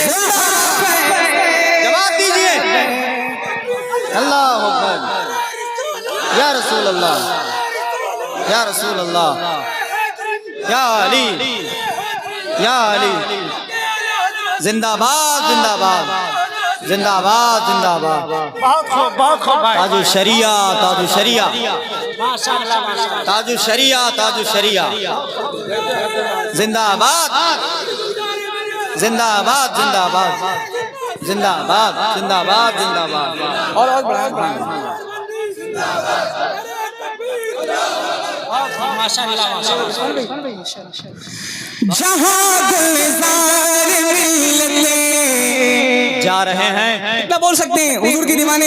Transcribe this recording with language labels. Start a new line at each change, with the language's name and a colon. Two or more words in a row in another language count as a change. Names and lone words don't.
Urdu: جواب دیجئے۔
Arabic: اللہ اکبر یا رسول اللہ یا رسول اللہ یا علی یا علی۔
Urdu: زندہ باد زندہ باد زندہ باد زندہ باد۔ تاج الشریعہ تاج الشریعہ تاج الشریعہ تاج الشریعہ۔ زندہ باد زندہ باد زندہ باد زندہ باد زندہ باد زندہ باد۔ اور بڑھائیں جہاں گلزار ملتے جا رہے ہیں کتنا بول سکتے ہیں حضور کی دیوانے